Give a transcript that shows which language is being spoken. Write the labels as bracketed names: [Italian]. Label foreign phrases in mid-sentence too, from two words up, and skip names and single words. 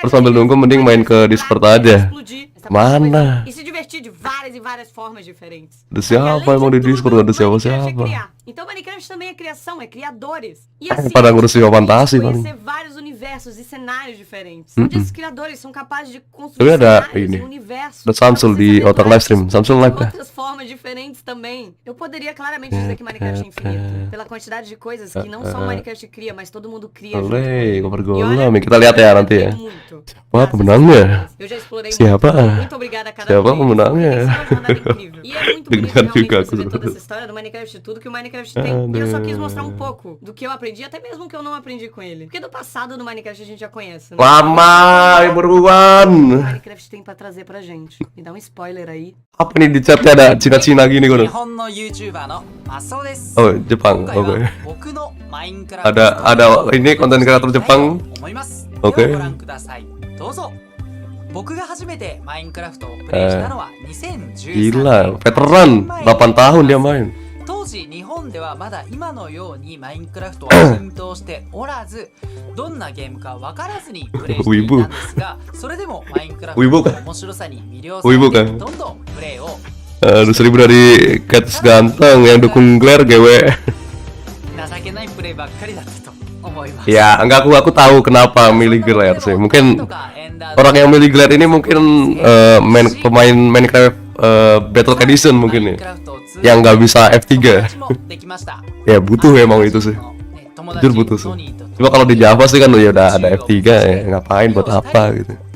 [Indonesian] Terus sambil nunggu mending main ke Discord aja. Mana? [Portuguese] E se divertir de várias e várias formas diferentes. [Indonesian] Ada siapa emang di Discord? Gak ada siapa-siapa. [Portuguese] Então Minecraft também é criação, é criadores. E assim, [Indonesian] Pada ngurus [Portuguese] a gente [Indonesian] fantasi, [Portuguese] conhecer [Indonesian] paling. [Portuguese] vários universos e cenários diferentes. Onde esses criadores são capazes de construir [Indonesian] Tapi ada [Portuguese] cenários [Indonesian] ini, [Portuguese] e universos. [Indonesian] ada Samsul [Portuguese] pra você [Indonesian] di [Portuguese] saber [Indonesian] otak [Portuguese] mais [Indonesian] livestream. Samsul live kah? [Portuguese] outras formas diferentes também. Eu poderia claramente dizer que Minecraft é infinito. Pela quantidade de coisas que não só o Minecraft cria, mas todo mundo cria junto com [Indonesian] Oleh, [Portuguese] ele. [Indonesian] kabar [Portuguese] E olha, [Indonesian] golam. Kita lihat ya nanti ya. [Portuguese] muito. [Indonesian] Wah, [Portuguese] Graças [Indonesian] pemenangnya. [Portuguese] a Deus. Eu já explorei [Indonesian] Siapa? [Portuguese] muito. Muito obrigada a cada [Indonesian] Siapa [Portuguese] um deles. [Indonesian] pemenangnya? [Portuguese] Porque tem sido uma jornada incrível. E é muito bonito [Indonesian] Deg-degan [Portuguese] realmente [Indonesian] juga [Portuguese] você [Indonesian] aku [Portuguese] ver toda [Indonesian] sebenarnya. [Portuguese] essa história do Minecraft e tudo que o Minecraft tem. E eu só quis mostrar um [Indonesian] Aduh. [Portuguese] pouco do que eu aprendi, até mesmo que eu não aprendi com ele. Porque do passado do Minecraft a gente já conhece, né? [Indonesian] Lama, [Portuguese] O [Indonesian] buruan. [Portuguese] Minecraft tem pra trazer pra gente. Me dá um spoiler aí. [Indonesian] Apa nih di chatnya ada Cina-Cina gini kan? [Japanese] 日本の YouTuber のマスオです。 [Indonesian] Oh, Jepang. [Japanese] 今回 [Indonesian] Oke. [Japanese] は僕のマインクラフト [Indonesian] Ada ini konten kreator Jepang. [Japanese] 思います。 [Indonesian] Oke. [Japanese] ではご覧ください。どうぞ。僕が初めてマインクラフトをプレイしたのは2013 [Indonesian] Gila, veteran. 8 tahun dia main. [Japanese] 当時日本ではまだ今のようにマインクラフトは浸透しておらずどんなゲームか分からずにプレイしていたんですがそれでもマインクラフトの面白さに魅了されてどんどんプレイを [Indonesian] Aduh, 1000 dari Cats ganteng yang dukung Glare GW. [Japanese] 情けないプレイばっかりだったと思います。 [Indonesian] Ya, enggak aku tahu kenapa milih Glare sih. Mungkin orang yang milih Glare ini mungkin pemain Minecraft Battle Edition mungkin ya. Yang nggak bisa F3. Ya butuh emang itu sih. Jujur butuh sih. Cuma kalau di Java sih kan ya udah ada F3 ya, ngapain buat apa gitu.